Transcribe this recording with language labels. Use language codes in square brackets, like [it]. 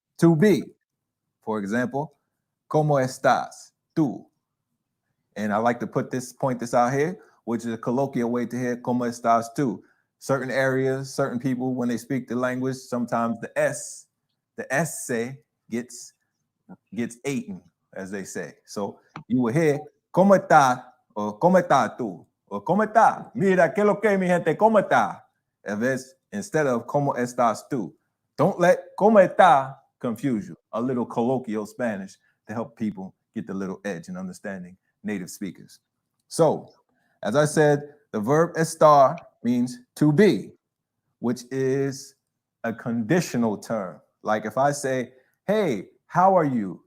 [en] To be. For example, [es] ¿cómo estás? Tú. [en] And I like to point this out here, which is a colloquial way to hear [es] ¿cómo estás tú? [en] Certain areas, certain people, when they speak the language, sometimes the S say gets eaten, as they say. So you will hear [es] ¿cómo está? Or ¿cómo estás tú? Or ¿cómo está? Mira, ¿qué lo que, mi gente? ¿Cómo está? [en] Instead of [es] ¿cómo estás tú? [en] Don't let [es] ¿cómo está [en] confuse you. A little colloquial Spanish to help people get the little edge in understanding native speakers. So, as I said, the verb estar means to be, which is a conditional term. Like if I say, hey, how are you?